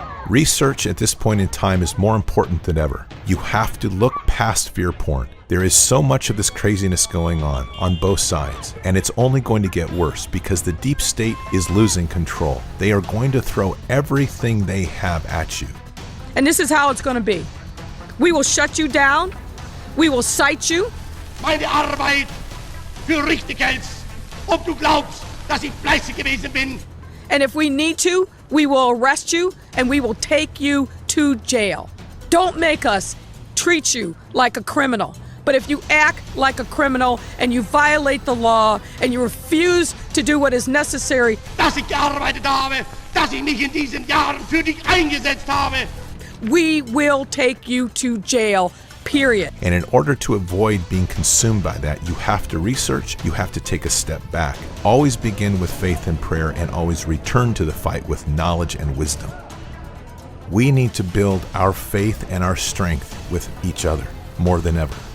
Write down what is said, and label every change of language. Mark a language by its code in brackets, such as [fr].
[en] Research at this point in time is more important than ever. You have to look past fear porn. There is so much of this craziness going on both sides, and it's only going to get worse because the deep state is losing control. They are going to throw everything they have at you. And this is how it's going to be. We will shut you down. We will cite you. [de] Meine Arbeit für richtig hältst, ob du glaubst, dass ich fleißig gewesen bin. [en] And if we need to, we will arrest you and we will take you to jail. Don't make us treat you like a criminal. But if you act like a criminal and you violate the law and you refuse to do what is necessary, [de] dass ich gearbeitet habe, dass ich mich in diesen Jahren für dich eingesetzt habe, [en] we will take you to jail, period. And in order to avoid being consumed by that, you have to research, you have to take a step back. Always begin with faith and prayer and always return to the fight with knowledge and wisdom. We need to build our faith and our strength with each other more than ever.